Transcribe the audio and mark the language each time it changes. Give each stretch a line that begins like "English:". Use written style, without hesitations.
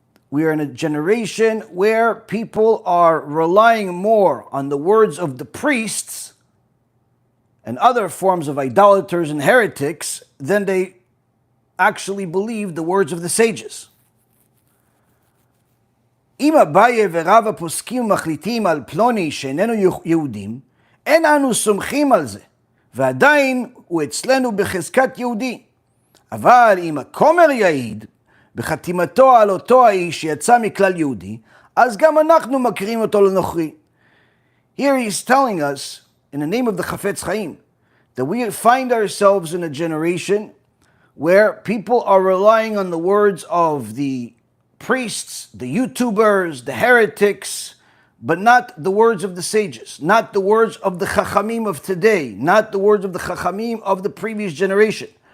English: We are in a generation where people are relying more on the words of the priests and other forms of idolaters and heretics than they actually believe the words of the sages.
Hebrew: אם אביי ורבא פוסקים ומחליטים על פלוני שאיננו יהודים, אין אנו סומכים על זה, ועדיין הוא אצלנו בחזקת יהודי. אבל אם הכומר יעיד בחתימתו על אותו האיש שיצא מכלל יהודי, אז גם אנחנו מכירים אותו לנוכרי.
English: Here he is telling us, in the name of the Chafetz Chaim, that we find ourselves in a generation where people are relying on the words of the priests, the YouTubers, the heretics, but not the words of the sages, not the words of the Chachamim of today, not the words of the Chachamim of the previous generation.